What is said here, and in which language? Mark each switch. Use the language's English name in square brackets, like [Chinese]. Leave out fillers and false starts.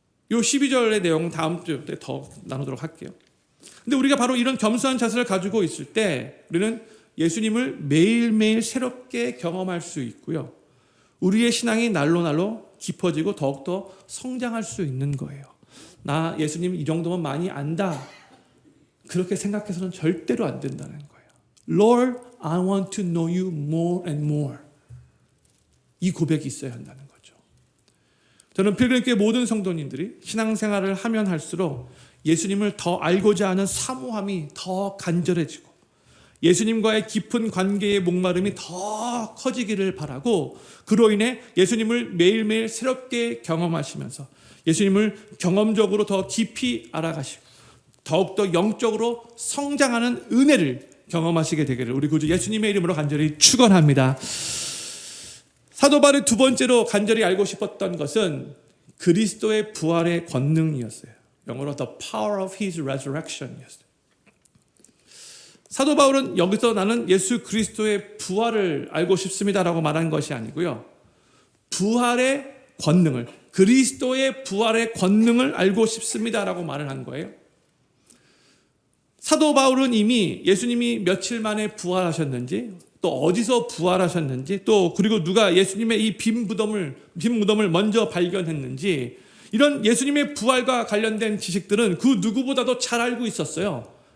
[Korean] 이 12절의 내용은 다음 주에 더 나누도록 할게요. 근데 우리가 바로 이런 겸손한 자세를 가지고 있을 때 우리는 예수님을 매일매일 새롭게 경험할 수 있고요. 우리의 신앙이 날로 깊어지고 더욱더 성장할 수 있는 거예요. 나 예수님 이 정도면 많이 안다. 그렇게 생각해서는 절대로 안 된다는 거예요. [English] Lord, I want to know you more and more. [Korean] 이 고백이 있어야 한다는 거죠. 저는 필그림교회 모든 성도님들이 신앙생활을 하면 할수록 예수님을 더 알고자 하는 사모함이 더 간절해지고 예수님과의 깊은 관계의 목마름이 더 커지기를 바라고 그로 인해 예수님을 매일매일 새롭게 경험하시면서 예수님을 경험적으로 더 깊이 알아가시고 더욱더 영적으로 성장하는 은혜를 경험하시게 되기를 우리 구주 예수님의 이름으로 간절히 축원합니다. 사도 바울이 두 번째로 간절히 알고 싶었던 것은 그리스도의 부활의 권능이었어요. 영어로 [English] the power of his resurrection [Korean] 이었어요. 사도 바울은 여기서 나는 예수 그리스도의 부활을 알고 싶습니다라고 말한 것이 아니고요. 부활의 권능을, 그리스도의 부활의 권능을 알고 싶습니다라고 말을 한 거예요. 사도 바울은 이미 예수님이 며칠 만에 부활하셨는지 또 어디서 부활하셨는지 또 그리고 누가 예수님의 이 빈 무덤을 먼저 발견했는지 이런 예수님의 부활과 관련된 지식들은 그 누구보다도 잘 알고 있었어요.